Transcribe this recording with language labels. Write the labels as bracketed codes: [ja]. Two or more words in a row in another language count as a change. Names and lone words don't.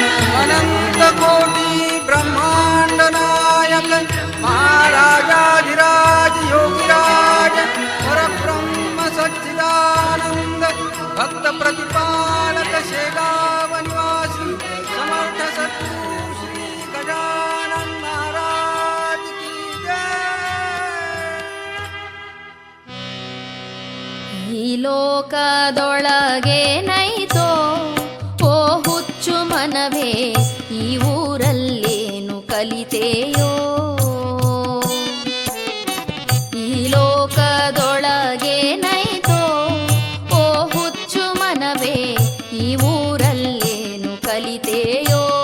[hi] अनंत कोटि ब्रह्मांड नायक महाराजाधिराज योगिराज परब्रह्म सच्चिदानंद भक्त प्रतिपालक शेगाव निवासी समर्थ सद्गुरु श्री गजानन महाराज की जय। [kn] ಈ ಲೋಕದೊಳಗೇನೈತೋ ಓ ಹುಚ್ಚು ಮನವೇ, ಈ ಊರಲ್ಲೇನು ಕಲಿತೆಯೋ. ಈ ಲೋಕದೊಳಗೇನೈತೋ ಓ ಹುಚ್ಚು ಮನವೇ, ಈ ಊರಲ್ಲೇನು ಕಲಿತೆಯೋ.